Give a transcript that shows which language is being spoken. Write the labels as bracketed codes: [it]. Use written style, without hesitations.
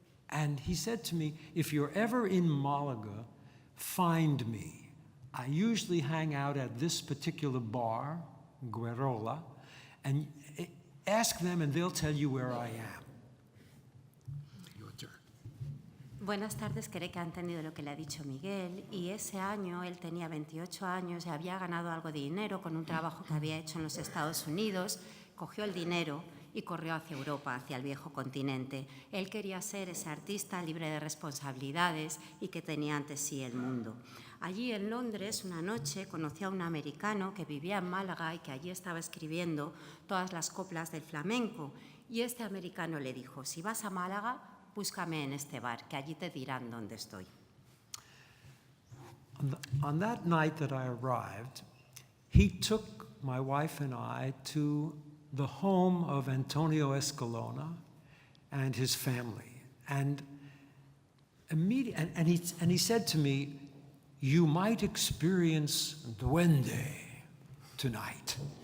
[en] And he said to me, if you're ever in Malaga, find me. I usually hang out at this particular bar, Guerola, and ask them and they'll tell you where I am. Your turn. [es] Buenas tardes, creo que ha entendido lo que le ha dicho Miguel, y ese año él tenía 28 años y había ganado algo de dinero con un trabajo que había hecho en los Estados Unidos, cogió el dinero y corrió hacia Europa, hacia el viejo continente. Él quería ser ese artista libre de responsabilidades y que tenía ante sí el mundo. Allí en Londres, una noche, conoció a un americano que vivía en Málaga y que allí estaba escribiendo todas las coplas del flamenco. Y este americano le dijo, si vas a Málaga, búscame en este bar, que allí te dirán dónde estoy. [en] On that night that I arrived, he took my wife and I to the home of Antonio Escalona and his family. And he said to me, you might experience duende tonight.